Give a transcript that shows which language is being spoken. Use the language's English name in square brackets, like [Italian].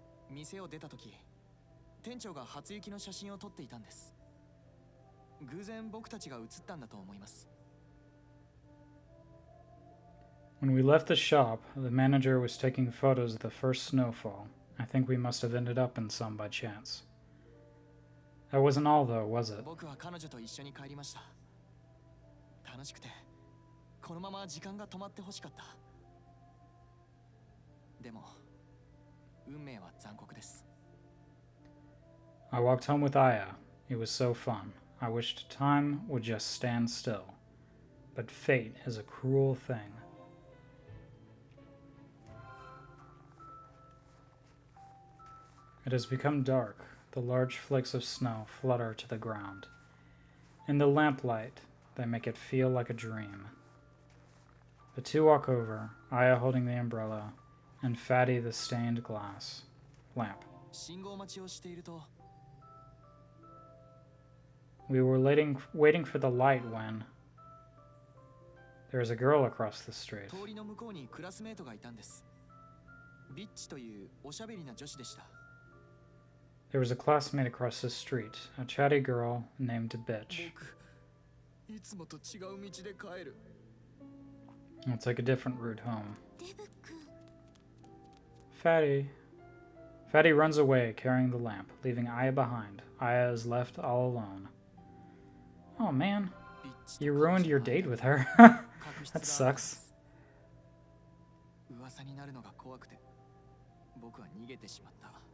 [Japanese] 店を出た時、店長が初雪の写真を撮っていたんです。偶然僕たちが写ったんだと思います。 [English] When we left the shop, the manager was taking photos of the first snowfall. I think we must have ended up in some by chance. That wasn't all, though, was it? [Japanese] 僕は彼女と一緒に帰りました。楽しくて、このまま時間が止まってほしかった。でも、運命は残酷です。 [English] I walked home with Aya. It was so fun. I wished time would just stand still. But fate is a cruel thing. It has become dark. The large flakes of snow flutter to the ground. In the lamplight, they make it feel like a dream. The two walk over, Aya holding the umbrella, and Fatty the stained glass lamp. [Japanese] 信号待ちをしていると、 [English] We were waiting for the light when there was a girl across the street. [Japanese] 通りの向こうにクラスメートがいたんです。ビッチというおしゃべりな女子でした。 [English] There was a classmate across the street, a chatty girl named Bitch. [Japanese] 僕、いつもと違う道で帰る。 [English] I'll take a different route home. [Japanese] デブ君。 [English] Fatty runs away carrying the lamp, leaving Aya behind. Aya is left all alone. Oh man, you ruined your date with her. That sucks. [Japanese] 噂になるのが怖くて、僕は逃げてしまった。